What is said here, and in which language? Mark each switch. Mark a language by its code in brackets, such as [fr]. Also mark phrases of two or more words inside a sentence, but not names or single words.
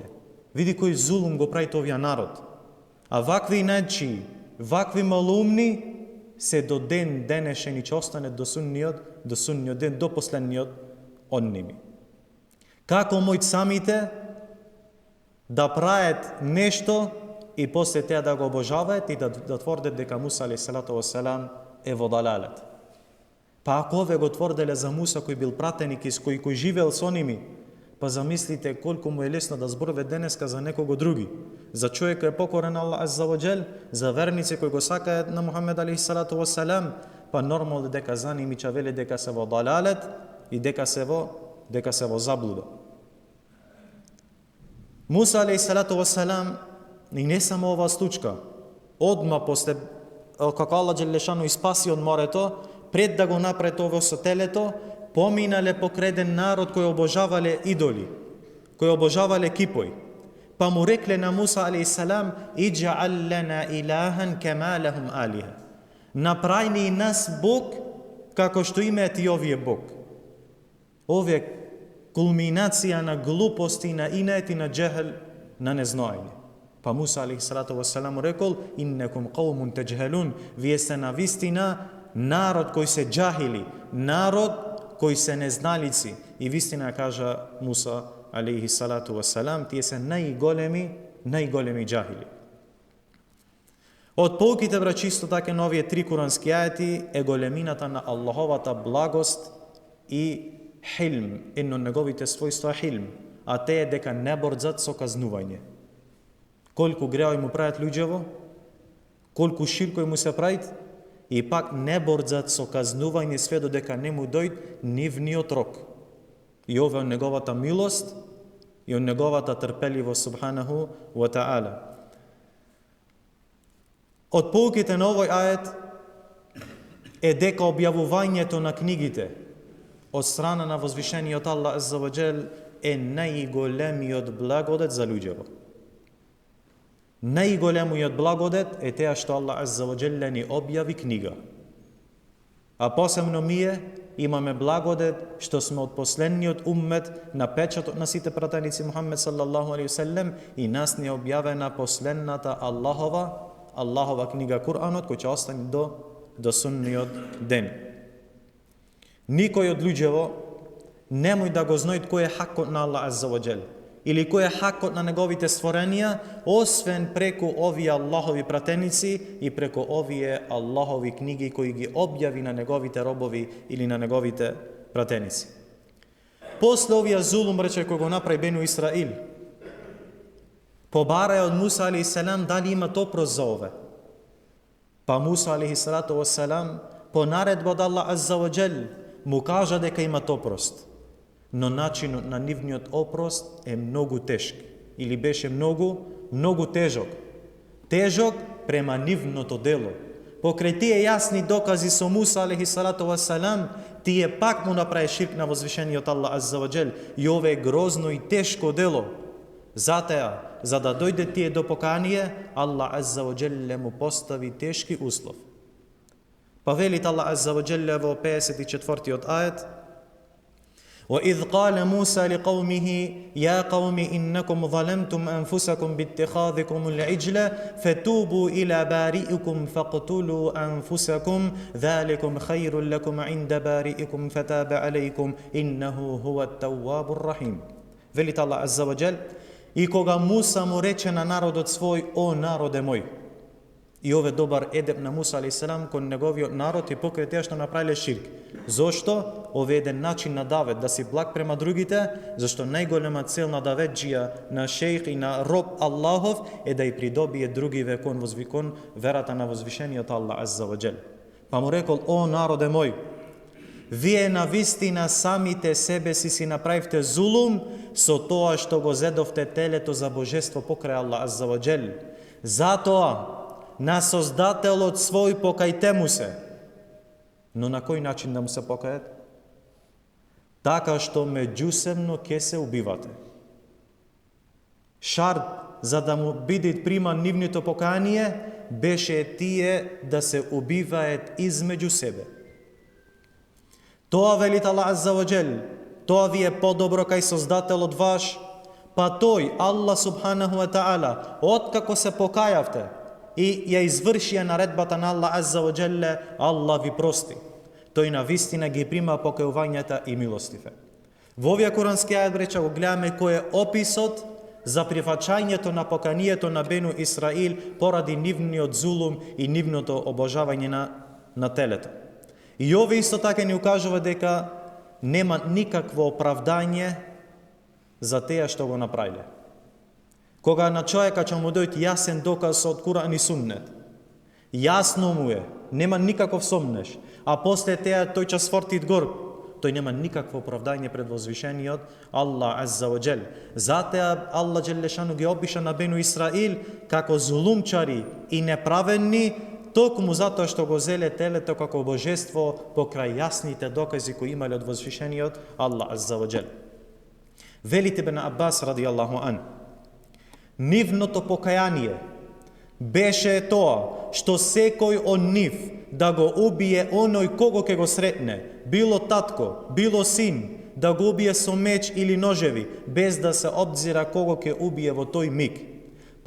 [mk] Види кој зулум го прави овија народ. А вакви најчи, вакви малумни се до ден денешен и ќе остане до судниот ден, до последниот од ними. Како мојт самите да прават нешто и после теа да го обожаваат и да тврдат дека Муса [ar] عليه الصلاة والسلام [mk] е во далалет. Па ако ове го тврделе за Муса кој бил пратеник и кој живеел со ними, па замислите колку му е лесно да зборува денеска за некого други. За човек кој е покорен Аллах [ar] عز وجل, [mk] за верници кои го сакаат на Мухамед [ar] عليه الصلاة والسلام, [mk] па нормално дека за ними ќе вели дека се во далалет и дека се во заблуда. [ar] موسى عليه الصلاة والسلام, [mk] и не само ова случка, одма после како Аллах Джелешану испаси од морето, пред да го направи тоа со телето, поминале покреден народ кој обожавале идоли, кој обожавале кипои. Па му рекле на Муса алейхиссалам: [ar] "اجعل لنا إلها كما لهم آلهة." [mk] Направи ни нас Бог како што имаат и овие Бог. Овие кулминација на глупости, на инет и на џехел, на незноење. Па Муса [ar] عليه الصلاة والسلام [mk] рекол: [ar] "إنكم قوم تجهلون", [mk] вие сте на вистина народ кој се джахили, народ кој се незналици. И вистина кажа Муса [ar] عليه الصلاة والسلام, [mk] тие се најголеми джахили. Од поуките, брат, чисто така на овие 3 курански ајети е големината на Аллаховата благост и хилм, едно неговите својства хилм, а те е дека не борзат со казнување. Колку греови му прават луѓево, колку ширкој му се правит, и пак не борзат со казнување све додека не му дојд нивниот рок. И ова е неговата милост и од неговата трпеливост [ar] سبحانه وتعالى. [mk] Од поуките на овој ајет е дека објавувањето на книгите од страна на возвишениот Аллах [ar] عز وجل [mk] е најголемиот благодет за луѓево. Најголемиот благодет е теа што Аллах [ar] عز وجل [mk] ни објави книга. А посебно ние имаме благодет што сме од последниот уммет на печатот на сите пратеници Мухаммед [ar] صلى الله عليه وسلم [mk] и нас ни објавена последната Аллахова книга Куранот, кој ќе остане до судниот ден. Никој од луѓево немој да го знаат кој е хакот на Аллах [ar] عز وجل [mk] или кој е хакот на неговите створенија, освен преку овие Аллахови пратеници и преку овие Аллахови книги кои ги објави на неговите робови или на неговите пратеници. После овие зулум, рече, кој го направи Бену Исраил, побараја од Муса алейхиссалам дали има топрост за ове. Па Муса [ar] عليه الصلاة والسلام [mk] по наредба од Аллах [ar] عز وجل [mk] му кажа дека има топрост. Но начинот на нивниот опрост е многу тешки или беше многу тежок. Тежок према нивното дело. Покрај тие јасни докази со Муса [ar] عليه الصلاة والسلام, [mk] тие пак му направи ширк на возвишениот Аллах [ar] عز وجل [mk] и ове грозно и тешко дело. Затоа, за да дојде тие до покаяние, Аллах [ar] عز وجل [mk] му постави тешки услов. Па велит Аллах [ar] عز وجل [mk] во 54-тиот ајет: [ar] وَإِذْ قَالَ مُوسَى لِقَوْمِهِ يَا قَوْمِ إِنَّكُمْ ظَلَمْتُمْ أَنفُسَكُمْ بِاتِّخَاذِكُمُ الْعِجْلَ فَتُوبُوا إِلَى بَارِئِكُمْ فَاقْتُلُوا أَنفُسَكُمْ ذَلِكُمْ خَيْرٌ لَكُمْ عِنْدَ بَارِئِكُمْ فَتَابَ عَلَيْكُمْ إِنَّهُ هُوَ التَّوَّابُ الرَّحِيمُ. [mk] Велит Аллах [ar] عز وجل: [mk] и кога Муса му рече на народот свој: о народе мој. И ове добар едеп на Муса алейхиссалам кон неговиот народ и покрај теа што направиле ширк. Зошто? Ове еден начин на давет, да си благ према другите, зашто најголема цел на даведжија, на шејх и на роб Аллахов е да ја придобие другиве кон верата на возвишениот Аллах азза ва џел. Па му рекол: о народе мој, вие на вистина самите себе си направивте зулум со тоа што го зедовте телето за божество покрај Аллах [ar] عز وجل. [mk] Затоа на Создателот свој покајте му се. Но на кој начин да му се покајат? Така што меѓусебно ќе се убивате. Шарт за да му биде приман нивното покаяние беше тие да се убиваат измеѓу себе. Тоа велит Аллах [ar] عز وجل, [mk] тоа ви е подобро кај Создателот ваш, па тој, [ar] الله سبحانه وتعالى, [mk] откако се покајавте и ја извршија наредбата на Аллах [ar] عز وجل, [mk] Аллах ви прости. Тој на вистина ги прима покајувањата и милостиве. Во овие курански ајет, бреча, го гледаме кој е описот за прифаќањето на поканието на Бену Исраил поради нивниот зулум и нивното обожавање на телето. И ове исто така ни укажува дека нема никакво оправдање за теа што го направиле. Кога на човека ќе му дојде јасен доказ од Куран и Суннет, јасно му е, нема никаков сомнеш, а после теа тој ќе сфортит горд, тој нема никакво оправдање пред возвишениот Аллах [ar] عز وجل. [mk] Затоа Аллах џелешану ги опиша на Бену Исраил како зулумчари и неправедни, токму затоа што го зеле телето како божество покрај јасните докази кои имале од возвишениот Аллах [ar] عز وجل. [mk] Велите Ибн Аббас [ar] رضي الله عن: [mk] нивното покаяние беше тоа што секој од нив да го убие оној кого ќе го сретне, било татко, било син, да го убие со меч или ножеви, без да се обзира кого ќе убие во тој миг.